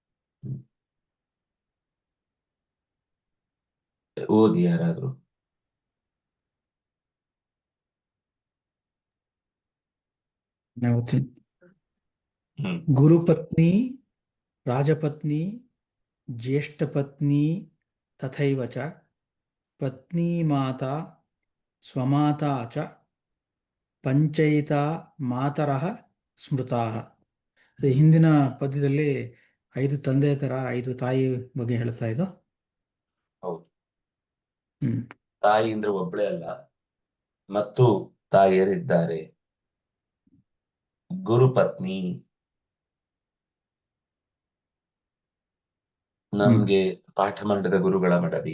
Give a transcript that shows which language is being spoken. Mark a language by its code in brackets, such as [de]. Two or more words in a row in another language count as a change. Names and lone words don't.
[kn] ಓದಿ ಯಾರಾದ್ರು. [sa] ಗುರುಪತ್ನಿ, ರಾಜಪತ್ನಿ, ಜ್ಯೇಷ್ಠಪತ್ನಿ ತಥೈವ ಚ ಪತ್ನಿ ಮಾತಾ ಸ್ವಮಾತಾ ಚ ಪಂಚೈತಾ ಮಾತರಃ ಸ್ಮೃತಾಃ. [kn] ಹಿಂದಿನ ಪದ್ಯದಲ್ಲಿ 5 ತಂದೆ ತರ 5 ತಾಯಿ ಬಗ್ಗೆ ಹೇಳ್ತಾ ಇದ್ದು. ಹೌದು, ತಾಯಿ ಅಂದ್ರೆ ಒಬ್ಬಳೇ ಅಲ್ಲ, ಮತ್ತು ತಾಯಿಯರಿದ್ದಾರೆ. ಗುರುಪತ್ನಿ ನಮ್ಗೆ ಪಾಠ ಮಾಡಿದ ಗುರುಗಳ ಮಡದಿ.